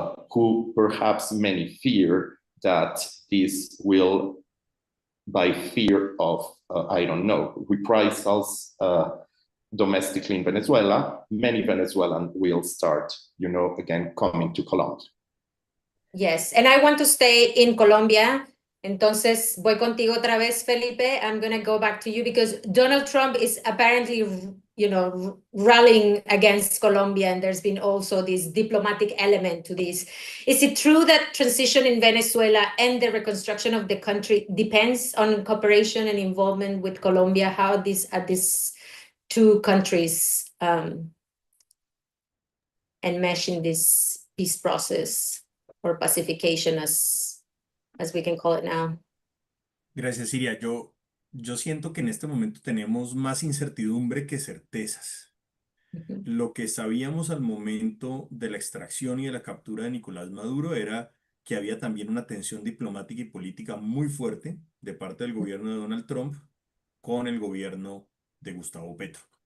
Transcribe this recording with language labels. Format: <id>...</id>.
<en>who perhaps many fear that this will, by fear of, I don't know, reprisals domestically in Venezuela, many Venezuelans will start, you know, again, coming to Colombia. Yes, and I want to stay in Colombia.</en> <es>Entonces, voy contigo otra vez, Felipe.</es> <en>I'm going to go back to you because Donald Trump is apparently, you know, rallying against Colombia, and there's been also this diplomatic element to this. Is it true that transition in Venezuela and the reconstruction of the country depends on cooperation and involvement with Colombia? How these two countries enmesh in this peace process or pacification, as we can call it now?</en> <es>Gracias, Siria. Yo siento que en este momento tenemos más incertidumbre que certezas. Lo que sabíamos al momento de la extracción y de la captura de Nicolás Maduro era que había también una tensión diplomática y política muy fuerte de parte del gobierno de Donald Trump con el gobierno de Gustavo Petro.</es>